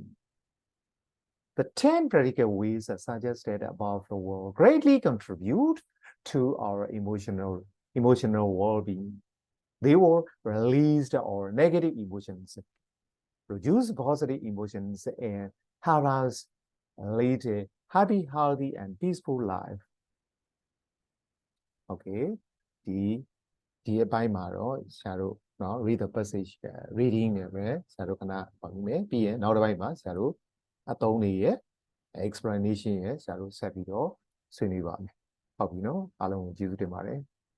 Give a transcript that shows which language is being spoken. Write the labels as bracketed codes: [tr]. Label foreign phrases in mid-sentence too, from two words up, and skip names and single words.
[en] The 10 practical ways suggested above will greatly contribute to our emotional well-being. They will release our negative emotions, produce positive emotions, and help us lead a happy, healthy, and peaceful life. [my] Okay, ဒီအပိုင်းမှာတော့ဆရာတို့နော် [en] read the passage reading [my] နဲ့ပဲဆရာတို့ခဏပါပြီမယ်ပြီးရင်နောက်တစ်ပိုင်းမှာဆရာတို့အသုံးတွေရဲ့ explanation ရဲ့ဆရာတို့ဆက်ပြီးတော့ဆွေးနွေးပါမယ်ဟုတ်ပြီနော်အားလုံးကိုကျေးဇူးတင်ပါတယ်